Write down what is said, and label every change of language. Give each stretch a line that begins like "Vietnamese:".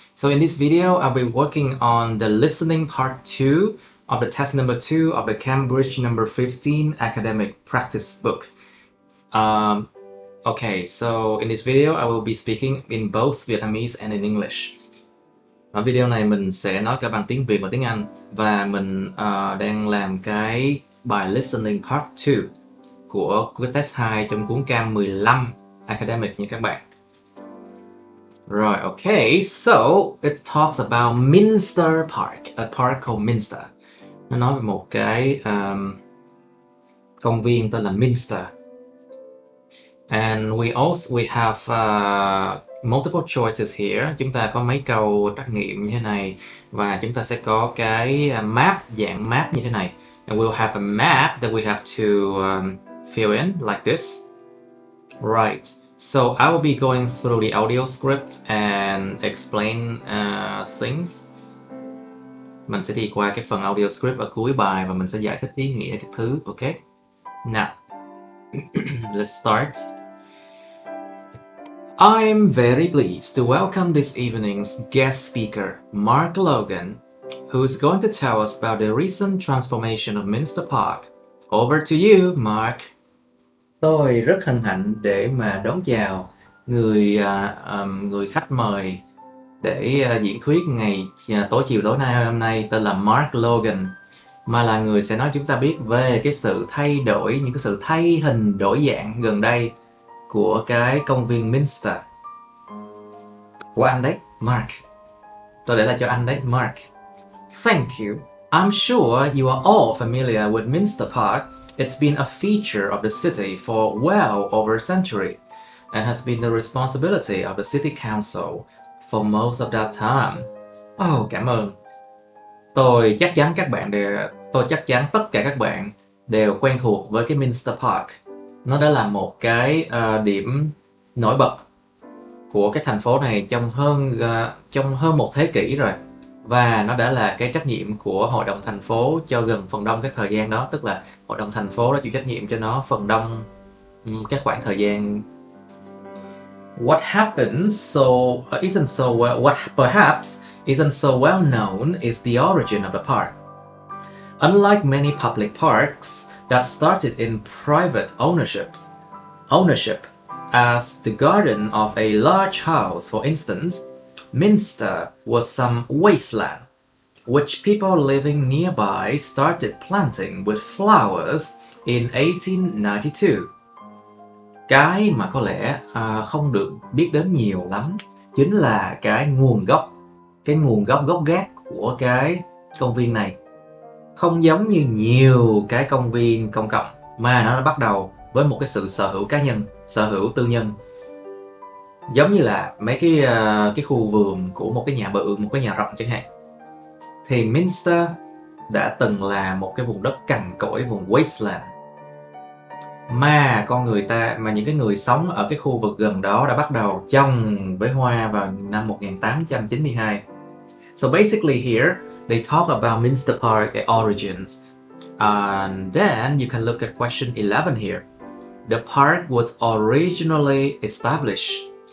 English: So in this video, I'll be working on the listening part 2 of the test number 2 of the Cambridge number 15 academic practice book. Okay, so in this video, I will be speaking in both Vietnamese and in English.
Vietnamese: Ở video này mình sẽ nói cả bằng tiếng Việt và tiếng Anh, và mình đang làm cái bài
English: listening part 2
Vietnamese: của test 2 trong cuốn Cam 15 academic nha các bạn. Rồi,
English: okay, so it talks about Minster Park, a park called Minster.
Vietnamese: Nó nói về một cái công viên tên là Minster.
English: And we have multiple choices here.
Vietnamese: Chúng ta có mấy câu trắc nghiệm như thế này, và chúng ta sẽ có cái map, dạng map như thế này.
English: And we'll have a map that we have to fill in like this. Right. So I will be going through the audio script and explain things.
Vietnamese: Mình sẽ đi qua cái phần audio script ở cuối bài và mình sẽ giải thích ý nghĩa các thứ.
English: Okay. Now, let's start. I'm very pleased to welcome this evening's guest speaker, Mark Logan, who is going to tell us about the recent transformation of Minster Park. Over to you, Mark.
Vietnamese: Tôi rất hân hạnh để mà đón chào người khách mời để diễn thuyết ngày tối nay hôm nay, tên là Mark Logan, mà là người sẽ nói chúng ta biết về cái sự thay đổi, những cái sự thay hình đổi dạng gần đây của cái công viên Minster. Của anh đấy, Mark. Tôi để lại cho anh đấy, Mark.
English: Thank you. I'm sure you are all familiar with Minster Park. It's been a feature of the city for well over a century and has been the responsibility of the city council for most of that time.
Vietnamese: Oh, cảm ơn. Tôi chắc chắn tất cả các bạn đều quen thuộc với cái Minster Park. Nó đã là một cái điểm nổi bật của cái thành phố này trong hơn một thế kỷ rồi. Và nó đã là cái trách nhiệm của Hội đồng thành phố cho gần phần đông các thời gian đó, tức là Hội đồng thành phố đã chịu trách nhiệm cho nó phần đông các khoảng thời gian.
English: What perhaps isn't so well known is the origin of the park. Unlike many public parks that started in private ownership, as the garden of a large house, for instance, Minster was some wasteland, which people living nearby started planting with flowers in 1892.
Vietnamese: Cái mà có lẽ không được biết đến nhiều lắm chính là cái nguồn gốc gốc gác của cái công viên này. Không giống như nhiều cái công viên công cộng, mà nó đã bắt đầu với một cái sự sở hữu cá nhân, sở hữu tư nhân. Giống như là mấy cái khu vườn của một cái nhà bự, một cái nhà rộng chẳng hạn. Thì Minster đã từng là một cái vùng đất cằn cỗi, vùng wasteland. Mà những cái người sống ở cái khu vực gần đó đã bắt đầu trồng với hoa vào năm 1892.
English: So basically here, they talk about Minster Park origins. And then you can look at question 11 here. The park was originally established.